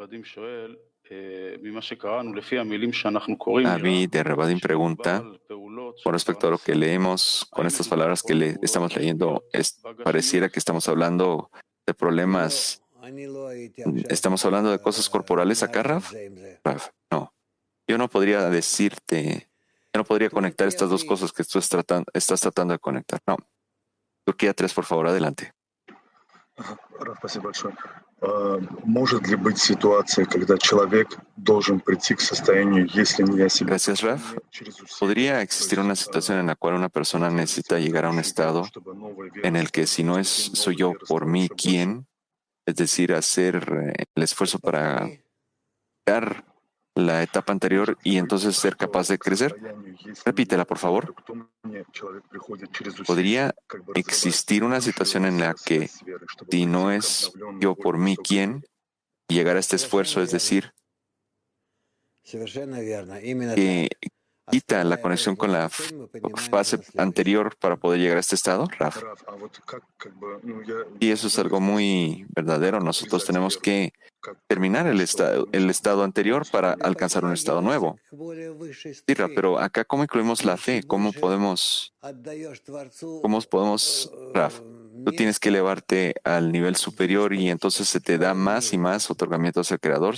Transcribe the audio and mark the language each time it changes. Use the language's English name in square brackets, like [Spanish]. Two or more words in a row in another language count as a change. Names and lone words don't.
[Spanish] Avi de Revadim pregunta, con respecto a lo que leemos, con estas palabras que estamos leyendo, pareciera que estamos hablando de problemas, ¿estamos hablando de cosas corporales acá, Raf? Raf, no. Yo no podría conectar estas dos cosas que tú estás tratando de conectar. No. Turquía 3, por favor, adelante. [Russian] Раф, спасибо большое. Может ли быть ситуация, когда человек должен прийти к состоянию, если не я себя? [Spanish] Gracias, Raf. ¿Podría existir una situación en la cual una persona necesita llegar a un estado en el que si no soy yo por mí, ¿quién? Es decir, hacer el esfuerzo para dar la etapa anterior y entonces ser capaz de crecer? Repítela, por favor. ¿Podría existir una situación en la que si no es yo por mí quién llegar a este esfuerzo, es decir, que quita la conexión con la fase anterior para poder llegar a este estado, Raf. [Russian] Раф, а вот как бы, ну, я [Spanish] Y eso es algo muy verdadero. Nosotros tenemos que terminar el estado anterior para alcanzar un estado nuevo. Sí, Raf, pero acá, ¿cómo incluimos la fe? ¿Cómo podemos, Raf? Tú tienes que elevarte al nivel superior y entonces se te da más y más otorgamientos al Creador.